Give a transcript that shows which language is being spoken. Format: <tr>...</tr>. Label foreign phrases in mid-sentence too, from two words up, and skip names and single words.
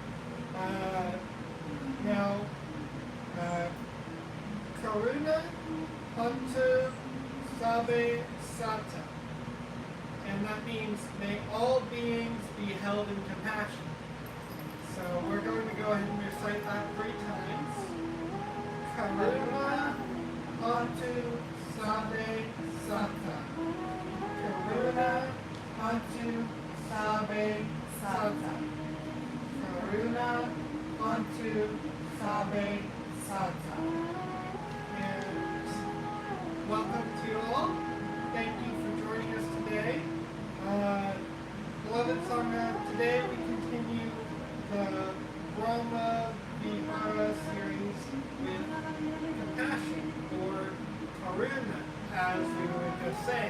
<en>Now,</en> <pi>Karuna Hantu Sabe Sata.</pi> <en>And that means, may all beings be held in compassion. So we're going to go ahead and recite that 3 times.</en> <pi>Karuna Hantu Sabe Sata. Karuna Hantu Sabe Sata. Karuna Hantu Sabe Sata.</pi> <en>And welcome to you all. Thank you for joining us today. Beloved Sangha, today we continue the Brahma Vihara series with compassion, or karuna, as we were just saying.</en>